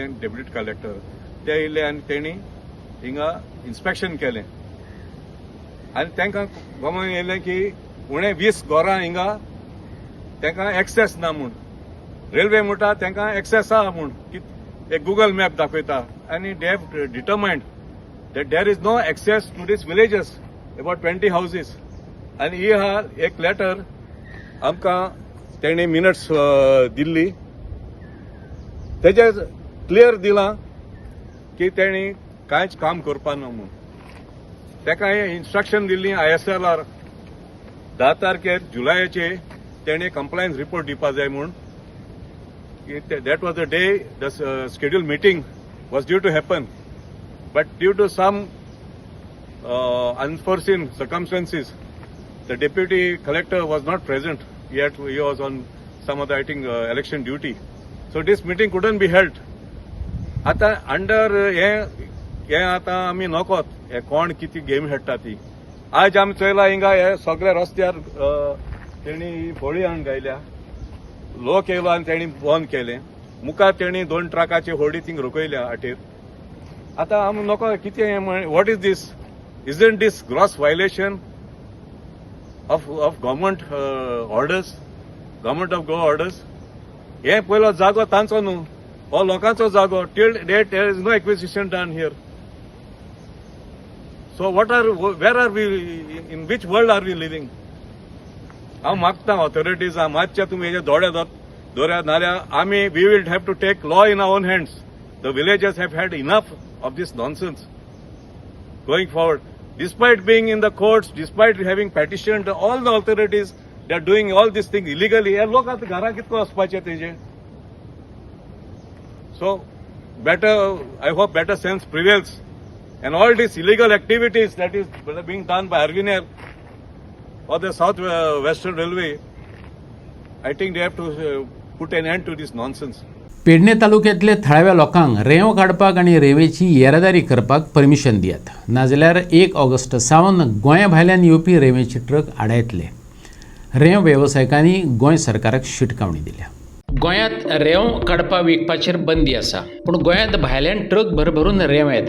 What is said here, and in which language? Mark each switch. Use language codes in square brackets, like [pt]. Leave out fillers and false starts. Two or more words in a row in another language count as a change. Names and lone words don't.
[kok] डेप्युटी कलेक्टर ते येयले आनी तेणी हिंगा इन्स्पेक्शन केलें आनी तांकां गमन येयलें की उणें 20 घरां हिंगा तांकां एक्सेस ना म्हूण. रेल्वे म्हणटा तांकां एक्सेस आहा म्हूण. एक गुगल मॅप दाखयता आनी [en] they have determined that there is no access to these villages, about 20 houses. And he ha [kok] एक letter आमकां तेणे मिनट्स दिल्ली, तेजे क्लियर दिलां की तेणी कांयच काम करपा ना म्हूण. तेका इन्स्ट्रक्शन दिल्ली ISLR 10 तारखेर जुलायाचे तेणे कंप्लायन्स रिपोर्ट दिवपा जाय म्हूण. [en] That was the day the scheduled meeting was due to happen. But due to some unforeseen circumstances, the deputy collector was not present. Yet he was on some other, I think, election duty. So this meeting couldn't be held. [kok] आता अंडर हे आता आमी नकोत हे कोण किती गेम खेळटा ती. आज आमी चयला हिंगा हे सगळ्या रस्त्यार तेणी होळी हाडून गायल्या. लोक येयलो आनी तेणी बंद केलें. मुखार तेणी 2 ट्रकाची होडी थिंग रोखयल्या वाटेर. आता आमी नको कितें [en] what is this? Isn't this gross violation of government orders, government of go orders? [kok] हे पयलो जागो तांचो न्हू, हो लोकांचो जागो. [en] till date there is no acquisition done here. So where are we, in which world are we living? [kok] हांव मागता ऑथॉरिटीज मातशें तुमी हेजे दोळे दवऱ्यात, नाल्यार आमी [en] we will have to take law in our own hands. The villagers have had enough of this nonsense going forward. Despite being in the courts, despite having petitioned all the authorities, they are doing all these things illegally. [kok] हे लोक आतां घरा कितको वचपाचे तेजे? [en] So better, I hope better sense prevails. And all these illegal activities that is being done by RVNL or the South Western Railway, I think they have to put an end to this nonsense. [kok] पेडणे तालुक्यातल्या थळाव्या लोकांक रेंव काडपाक आनी रेंवेची येरादारी करपाक परमिशन दियात, नाजाल्यार 1 ऑगस्ट सावन गोंया भायल्यान येवपी रेंवेचे ट्रक आडायतले. रेंव वेवसायिकांनी गोंय सरकाराक शिटकावणी दिल्या. गोंयांत रेंव काडपा विकपाचेर बंदी आसा, पूण गोंयांत भायल्यान ट्रक भरभरून रेंव येता.